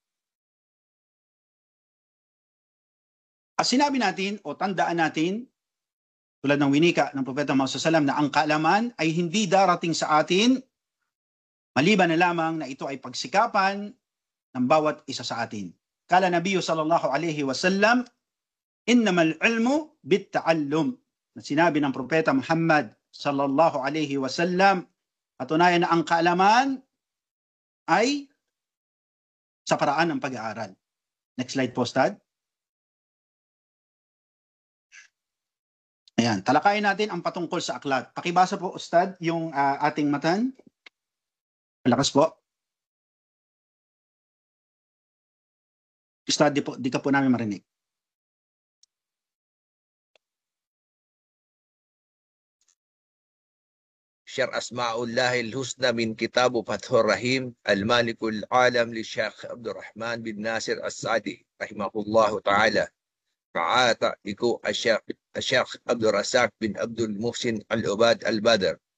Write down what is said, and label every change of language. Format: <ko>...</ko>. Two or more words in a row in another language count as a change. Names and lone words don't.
<tl>At sinabi natin o tandaan natin, tulad ng winika ng Propeta Muhammad SAW, na ang kaalaman ay hindi darating sa atin maliban na lamang na ito ay pagsikapan ng bawat isa sa atin.</tl> <ar>قال النبي صلى الله عليه وسلم إنما العلم بالتعلم.</ar> <tl>Na sinabi ng Propeta Muhammad</tl> <ar>صلى الله عليه وسلم,</ar> <tl>patunayan na ang kaalaman ay sa paraan ng pag-aaral.</tl> <en>Next slide po, Ustad.</en> <tl>Ayan, talakayin natin ang patungkol sa aklat. Pakibasa po, Ustad, yung ating matan. Malakas po. Ustad, di ka po namin marinig.</tl> <ar>شر أسماء الله الحسنى من كتاب فتح الرحيم المالك العالم للشيخ عبد الرحمن بن ناصر السعدي رحمه الله تعالى مع تعليق الشيخ عبد الرزاق بن عبد المحسن العباد البدر.</ar>